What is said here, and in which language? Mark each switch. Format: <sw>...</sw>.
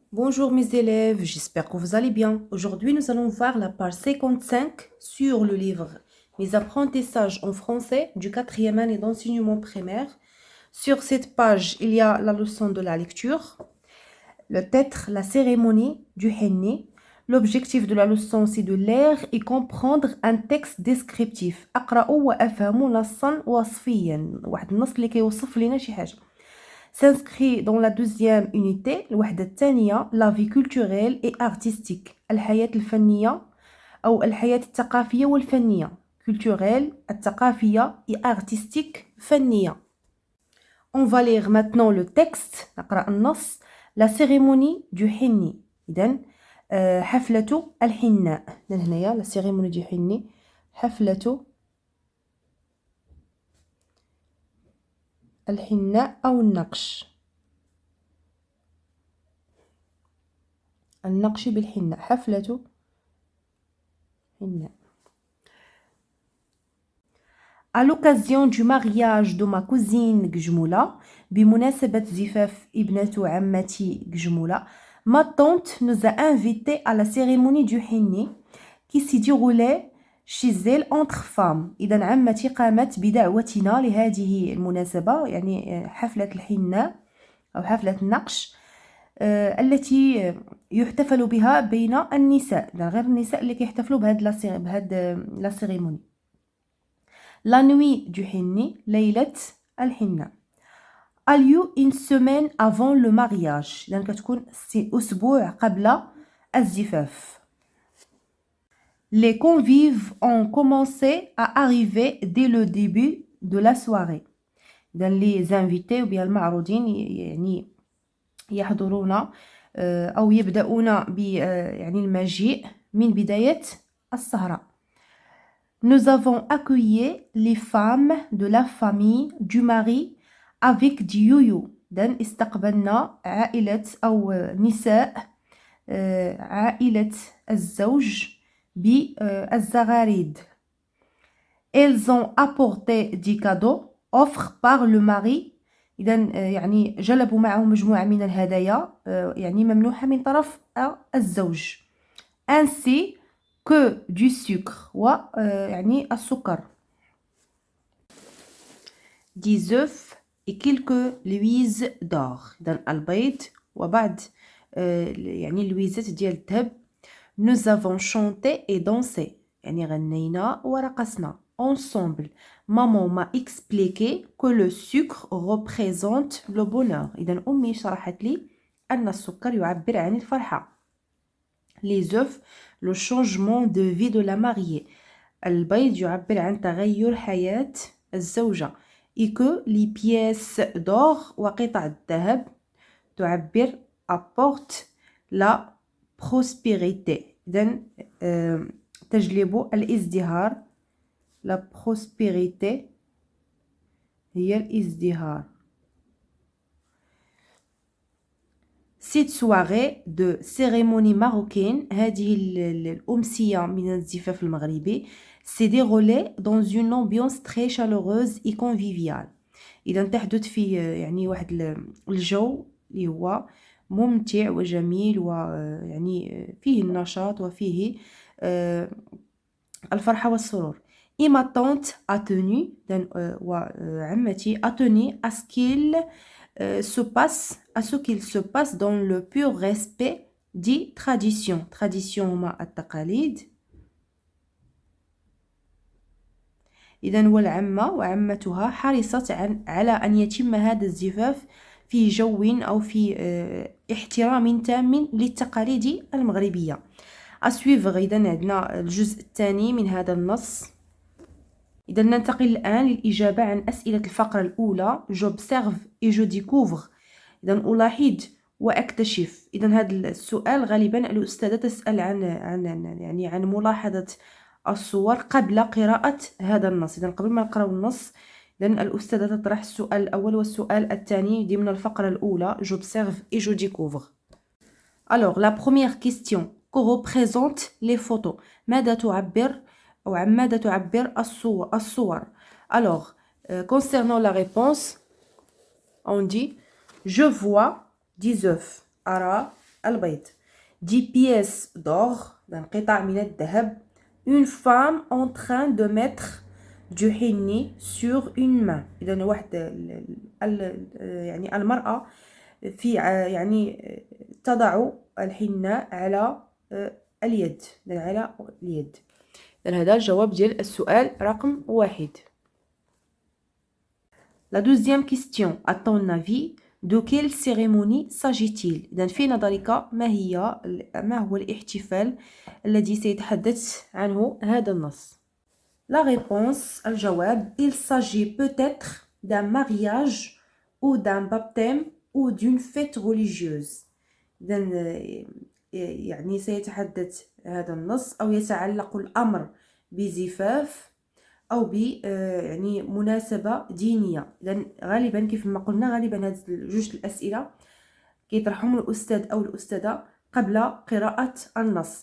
<fr>Bonjour mes élèves, j'espère que vous allez bien. Aujourd'hui, nous allons voir la page 55 sur le livre Mes apprentissages en français du 4e année d'enseignement primaire. Sur cette page, il y a la leçon de la lecture, le titre, la cérémonie du henni. L'objectif de la leçon, c'est de lire et comprendre un texte descriptif.</fr> <ar>اقرأوا وافهموا نصا وصفيا. واحد النص اللي كيوصف لنا شي حاجة.</ar> <fr>S'inscrit dans la deuxième unité</fr> <ar>الوحدة الثانية</ar> <fr>la vie culturelle et artistique</fr> <ar>الحياة الفنية أو الحياة الثقافية والفنية</ar> <fr>culturelle</fr> <ar>الثقافية</ar> <fr>et artistique</fr> <ar>فنية.</ar> <fr>On va lire maintenant le texte</fr> <ar>نقرأ النص.</ar> <fr>La cérémonie du henni.</fr> <ar>إذن حفلة الحناء. هنايا</ar> <fr>la cérémonie du henni</fr> <ar>حفلة الحناء أو النقش بالحناء حفلة حناء.</ar> <fr>À l'occasion du mariage de ma cousine Gjmoula,</fr> <ar>بمناسبة زفاف ابنة عمتي</ar> <fr>Gjmoula, ma tante nous a invités à la cérémonie du henni qui s'y déroulait chez elle entre femmes.</fr> <ar>إذا عمتي قامت بدعوتنا لهذه المناسبة يعني حفلة الحناء أو حفلة النقش التي يحتفل بها بين النساء، غير النساء اللي كيحتفلوا بهاد لا سيريموني.</ar> <fr>La nuit du henni,</fr> <ar>ليلة الحنة.</ar> <fr>A lieu une semaine avant le mariage.</fr> <ar>إذا كتكون أسبوع قبل الزفاف.</ar> <fr>Les convives ont commencé à arriver dès le début de la soirée.</fr> <ar>إذا</ar> <fr>les invités ou bien</fr> <ar>المعروضين يعني يحضرون أو يبدأون يعني المجيء من بداية السهرة.</ar> <fr>Nous avons accueilli les femmes de la famille du mari avec du يويو.</fr> <ar>إذن استقبلنا عائلة أو نساء عائلة الزوج بالزغاريد.</ar> <fr>Elles ont apporté des cadeaux offerts par le mari.</fr> <ar>إذا يعني جلبوا معهم مجموعة من الهدايا يعني ممنوحة من طرف الزوج.</ar> <fr>Ainsi que du sucre</fr> <ar>يعني السكر.</ar> <fr>Des œufs et quelques louises d'or.</fr> <ar>إذا البيض وبعض يعني اللويزات ديال الذهب.</ar> <fr>Nous avons chanté et dansé.</fr> <ar>يعني غنينا ورقصنا.</ar> <fr>Ensemble. Maman m'a expliqué que le sucre représente le bonheur.</fr> <ar>إذا أمي شرحت لي أن السكر يعبر عن الفرحة.</ar> <fr>Les œufs, le changement de vie de la mariée.</fr> <ar>البيض يعبر عن تغير حياة الزوجة.</ar> <fr>Et que les pièces d'or</fr> <ar>وقطع الذهب تعبر</ar> <fr>apporte la prospérité.</fr> <ar>إذن تجلب الازدهار.</ar> <fr>La prospérité</fr> <ar>هي الازدهار.</ar> <fr>Cette soirée de cérémonie marocaine</fr> <ar>هذه الأمسية من الزفاف المغربي</ar> <fr>s'est déroulée dans une ambiance très chaleureuse et conviviale.</fr> <ar>إذا تحدث في يعني واحد الجو اللي هو ممتع وجميل ويعني فيه النشاط وفيه الفرحة والسرور.</ar> <fr>Et ma tante a tenu</fr> <ar>وعمتي</ar> <fr>a tenu à ce qu'il se passe dans le pur respect des traditions.</fr> <ar>tradition هما التقاليد. إذا والعمة وعمتها حرصت على أن يتم هذا الزفاف في جو أو في احترام تام للتقاليد المغربية. أسويفغ. إذا عندنا الجزء الثاني من هذا النص. إذا ننتقل الآن للإجابة عن أسئلة الفقرة الأولى.</ar> <fr>j'observe et je découvre.</fr> <ar>إذا ألاحظ وأكتشف. إذا هذا السؤال غالبا الأستاذة تسأل عن ملاحظة الصور قبل قراءة هذا النص. إذا قبل ما نقرأ النص إذا الأستاذة تطرح السؤال الأول والسؤال الثاني ضمن الفقرة الأولى.</ar> <fr>j'observe et je découvre. Alors la première question. Que représentent les photos?</fr> <ar>ماذا تعبر أو عن ماذا تعبر الصور.</ar> <fr>Alors concernant la réponse on dit je vois des œufs.</fr> <ar>أرى البيض.</ar> <fr>10 pièces d'or</fr> <ar>قطع من الذهب.</ar> <fr>Une femme en train de mettre du henni sur une main.</fr> <ar>إذا واحد يعني المرأة في يعني تضع الحناء على اليد. على اليد. إذا هذا الجواب ديال السؤال رقم 1.</ar> <fr>La deuxième question, à ton avis, de quelle cérémonie s'agit-il؟</fr> <ar>إذا في نظرك ما هو الاحتفال الذي سيتحدث عنه هذا النص؟</ar> <fr>La réponse,</fr> <ar>الجواب,</ar> <fr>il s'agit peut-être d'un mariage ou d'un baptême ou d'une fête religieuse.</fr> <ar>إذا يعني سيتحدث هذا النص أو يتعلق الأمر بزفاف أو ب يعني مناسبة دينية. إذا غالبا كيف ما قلنا غالبا هاد جوج الأسئلة كيطرحهم الأستاذ أو الأستاذة قبل قراءة النص.</ar>